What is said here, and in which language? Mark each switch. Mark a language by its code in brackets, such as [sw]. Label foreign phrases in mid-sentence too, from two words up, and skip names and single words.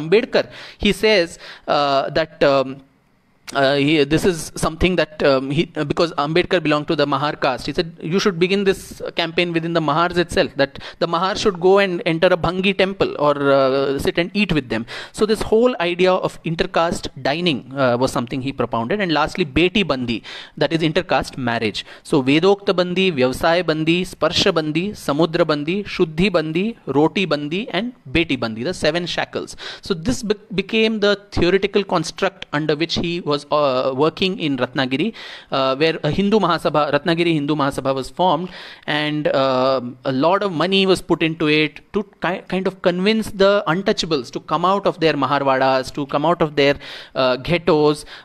[en] Ambedkar, he says that this is something that because Ambedkar belonged to the Mahar caste, he said you should begin this campaign within the Mahars itself, that the Mahar should go and enter a Bhangi temple or sit and eat with them. So this whole idea of intercaste dining was something he propounded. And lastly, Beti Bandi, that is intercaste marriage. So Vedokta Bandi, Vyavasaya Bandi, Sparsha Bandi, Samudra Bandi, Shuddhi Bandi, Roti Bandi and Beti Bandi, the 7 shackles. So this became the theoretical construct under which he was working in Ratnagiri, where a Hindu Mahasabha, Ratnagiri Hindu Mahasabha was formed, and a lot of money was put into it to kind of convince the untouchables to come out of their Maharvadas, to come out of their ghettos.